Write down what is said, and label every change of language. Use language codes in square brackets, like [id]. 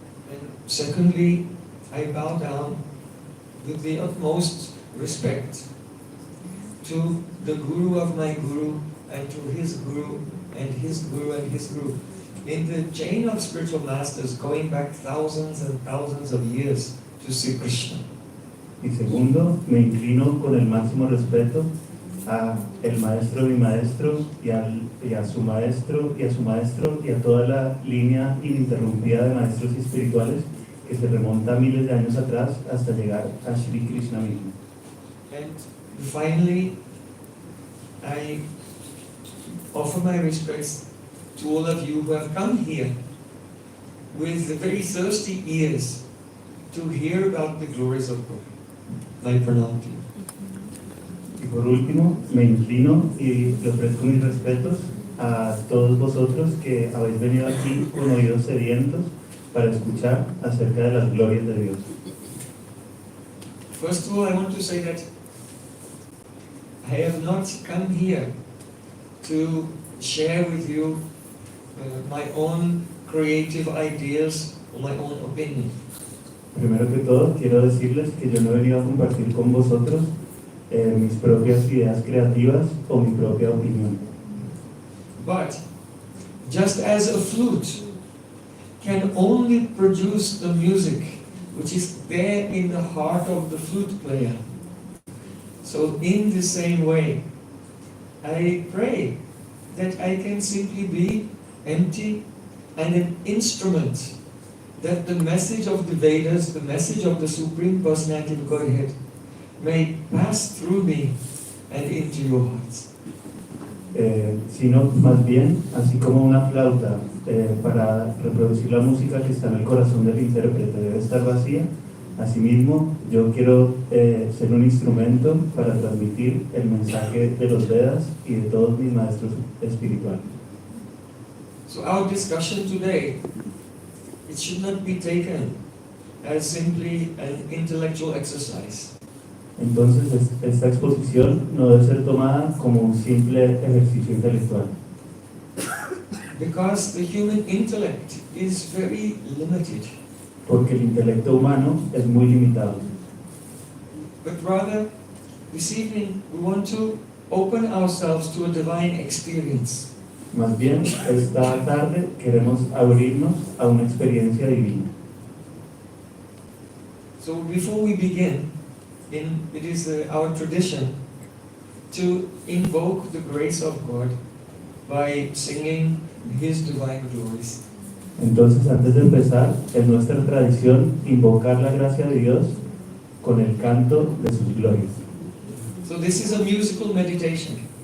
[en] And secondly, I bow down with the utmost respect to the Guru of my Guru and to his Guru and his Guru and his Guru. In the chain of spiritual masters going back thousands and thousands of years to Sri Krishna. [es] Y segundo, me inclino con el máximo respeto a el maestro de mi maestro y a su maestro y a su maestro y a toda la línea ininterrumpida de maestros espirituales que se remonta miles de años atrás hasta llegar a Sri Krishna mismo. [en] And finally, I offer my respects to all of you who have come here with very thirsty ears to hear about the glories of God. My pranam to you. [es] Y por último, me inclino y le ofrezco mis respetos a todos vosotros que habéis venido aquí con oídos sedientos para escuchar acerca de las glorias de Dios. [en] First of all, I want to say that I have not come here to share with you my own creative ideas or my own opinion. [es] Primero que todo, quiero decirles que yo no he venido a compartir con vosotros mis propias ideas creativas o mi propia opinión. [en] But just as a flute can only produce the music which is there in the heart of the flute player, so in the same way, I pray that I can simply be empty and an instrument, that the message of the Vedas, the message of the Supreme Personality of Godhead, may pass through me and into your hearts. [es] Sino más bien, así como una flauta para reproducir la música que está en el corazón del intérprete debe estar vacía, asimismo yo quiero ser un instrumento para transmitir el mensaje de los Vedas y de todos mis maestros espirituales. [en] So our discussion today, it should not be taken as simply an intellectual exercise. [es] Entonces esta exposición no debe ser tomada como un simple ejercicio intelectual. [en] Because the human intellect is very limited. [es] Porque el intelecto humano es muy limitado. [en] But rather, this evening we want to open ourselves to a divine experience. [es] Más bien, esta tarde queremos abrirnos a una experiencia divina. [en] So before we begin, it is our tradition to invoke the grace of God by singing His divine glories. [es] Entonces, antes de empezar, es nuestra tradición invocar la gracia de Dios con el canto de sus glorias. [en] So this is a musical meditation.